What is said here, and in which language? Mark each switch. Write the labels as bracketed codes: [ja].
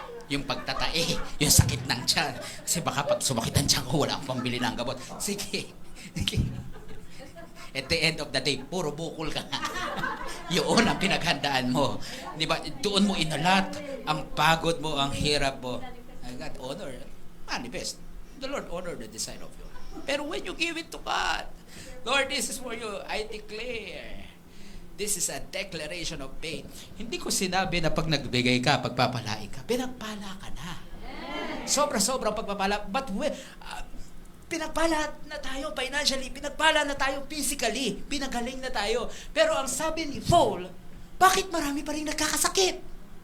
[tl] Yung pagtatae, yung sakit ng tiyan. Kasi baka pag sumakit ang tiyan ko, wala akong pambili ng gamot. Sige. [en] At the end of the day, [tl] puro bukol ka nga. Yun ang pinaghandaan mo. Di ba? Doon mo inalat ang pagod mo, ang hirap mo. [en] God honor, manifest. The Lord honor the desire of you. Pero when you give it to God, Lord, this is for you. I declare. This is a declaration of faith. [tl] Hindi ko sinabi na pag nagbigay ka, pagpapalain ka. Pinagpala ka na. Sobra-sobrang pagpapala. But pinagpala na tayo financially, pinagpala na tayo physically, pinagaling na tayo. Pero ang sabi ni Paul, bakit marami pa rin nagkakasakit?